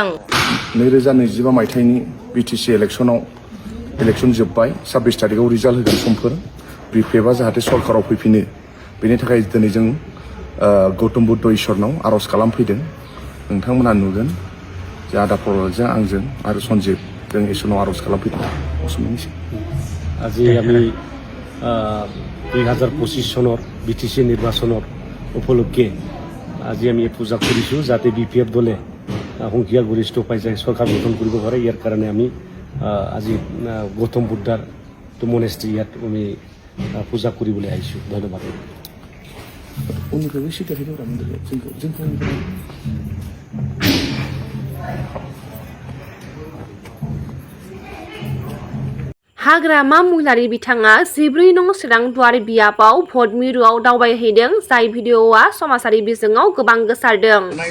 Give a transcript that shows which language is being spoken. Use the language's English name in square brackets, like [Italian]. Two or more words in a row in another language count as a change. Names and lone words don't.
[Bodo] 2025 मायथाइनि बिटिसि इलेक्सन जोब्बाय। 26 थारिखआव रिजाल्ट होगोन समफोर। बिपिएफआ जाहाथे सरकाराव फैफिनो बेनि थाखाय दिनै जों गौतम बुद्ध इसोरनाव आर'ज खालामफैदों नोंथांमोना नुगोन जे आदा प्रहलादजों आंजों आरो सन्जिब जों इसोरनाव आर'ज खालामफैदों असमियानिसिम [Assamese] আজি আমি 2025 চনৰ বিটিচি নিৰ্বাচনৰ উপলক্ষে আজি আমি পূজা কৰিছোঁ যাতে বিপিএফ দলে সংখ্যা গৰিষ্ঠ পাই যায় চৰকাৰ গঠন কৰিব পাৰে ইয়াৰ কাৰণে আমি আজি গৌতম বুদ্ধাৰ মনেষ্ট্ৰি ইয়াত আমি পূজা কৰিবলৈ আহিছোঁ ধন্যবাদ [Bodo] उननिफ्रायबो सिदा फैदों जोंखौ हाग्रामा महिलारि बिथाङा 14 नं चिरां दुवार बियाबाव भट मिरुआव दावबायहैदों जाय भिडिअआ समाजारि बिजोङाव गोबां गोसारदों